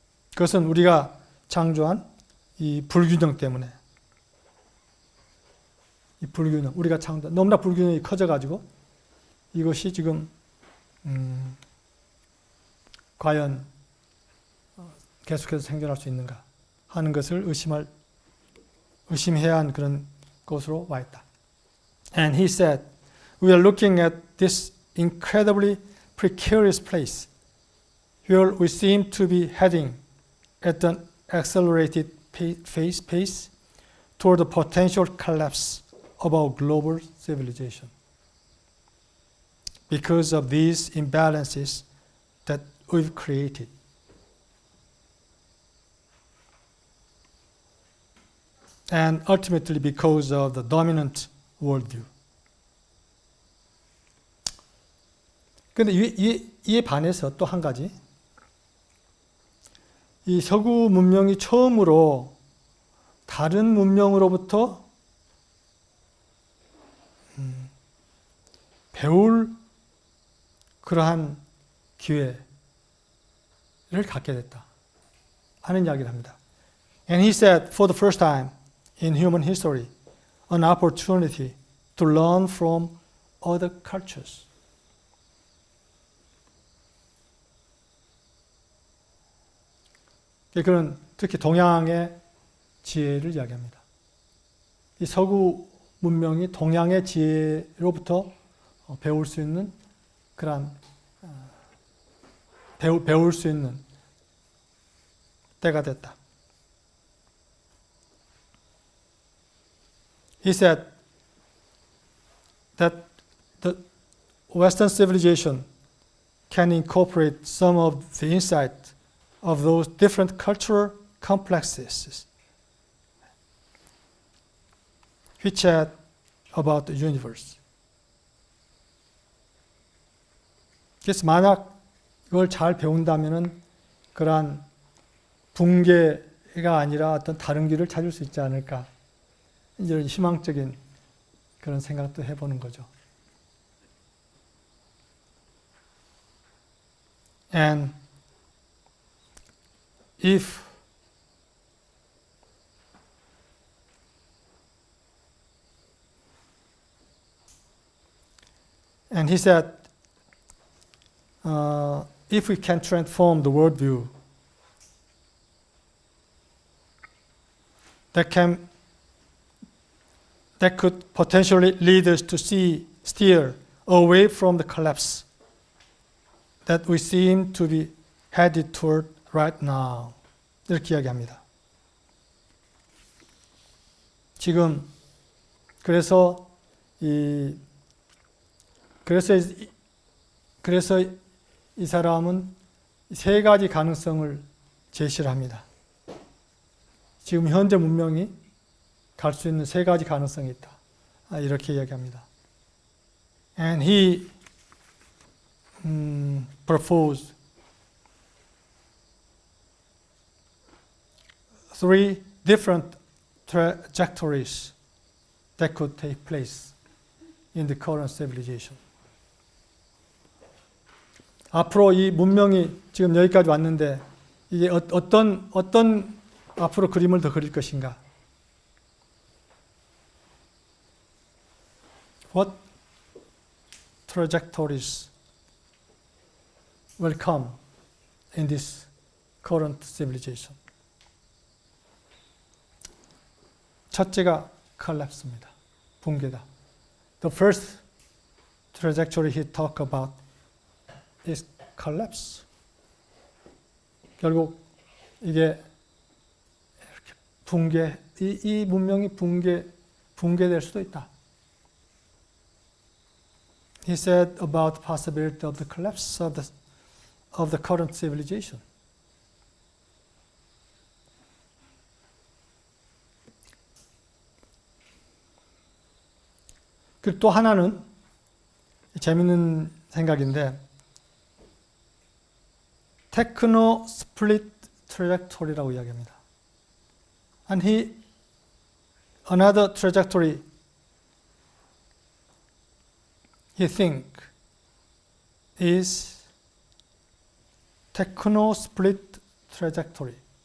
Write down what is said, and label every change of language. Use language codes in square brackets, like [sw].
[ko] 그것은 우리가 창조한 이 불균형 때문에, 이 불균형, 우리가 창조한 너무나 불균형이 커져가지고 이것이 지금 과연 계속해서 생존할 수 있는가 하는 것을 의심해야 하는 그런 곳으로 와 있다. [en] And he said, we are looking at this incredibly precarious place where we seem to be heading at an accelerated pace toward the potential collapse of our global civilization because of these imbalances that we've created. And ultimately because of the dominant worldview. [ko] 그런데 이에 반해서 또 한 가지, 이 서구 문명이 처음으로 다른 문명으로부터 배울 그러한 기회를 갖게 됐다 하는 이야기를 합니다. [en] And he said, for the first time in human history, an opportunity to learn from other cultures. [ko] 그는 특히 동양의 지혜를 이야기합니다. 이 서구 문명이 동양의 지혜로부터 배울 수 있는 그런 배울 수 있는 때가 됐다. [en] He said that the Western civilization can incorporate some of the insight of those different cultural complexes which had about the universe. [ko] 그래서 만약 이걸 잘 배운다면은 그러한 붕괴가 아니라 어떤 다른 길을 찾을 수 있지 않을까, 이런 희망적인 그런 생각도 해보는 거죠. [en] And if and he said, if we can transform the worldview, that could potentially lead us to steer away from the collapse that we seem to be headed toward right now. [ko] 이렇게 이야기합니다. 지금 그래서 이 사람은 세 가지 가능성을 제시를 합니다. 지금 현재 문명이 갈 수 있는 세 가지 가능성이 있다. 이렇게 이야기합니다. [en] And he proposed three different trajectories that could take place in the current civilization. [ko] 앞으로 이 문명이 지금 여기까지 왔는데 이게 어떤 앞으로 그림을 더 그릴 것인가? [en] What trajectories will come in this current civilization? [ko] 첫째가 collapse입니다. 붕괴다. [en] The first trajectory he talked about is collapse. [ko] 결국 이게 이렇게 이 문명이 붕괴될 수도 있다. [en] He said about the possibility of the collapse of the current civilization. [ko] 그리고 또 하나는 재밌는 생각인데, techno split trajectory라고 이야기합니다. [en] And another trajectory he think is techno split trajectory.